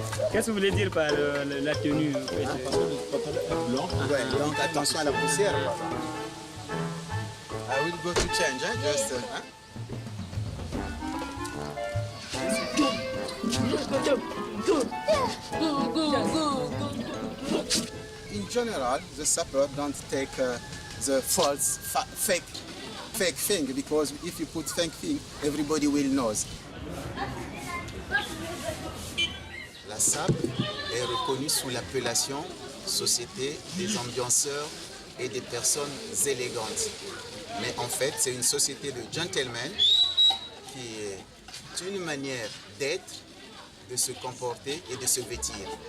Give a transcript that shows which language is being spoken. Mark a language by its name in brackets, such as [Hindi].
[French] Qu'est-ce que vous voulez dire par la tenue? Ouais, donc attention à la poussière. [English] I will go to change, hein, just. In general, the sapper don't take the false, fake thing, because if you put fake thing, everybody will know. [French] La SAP est reconnue sous l'appellation Société des ambianceurs et des personnes élégantes. Mais en fait, c'est une société de gentlemen qui est une manière d'être, de se comporter et de se vêtir.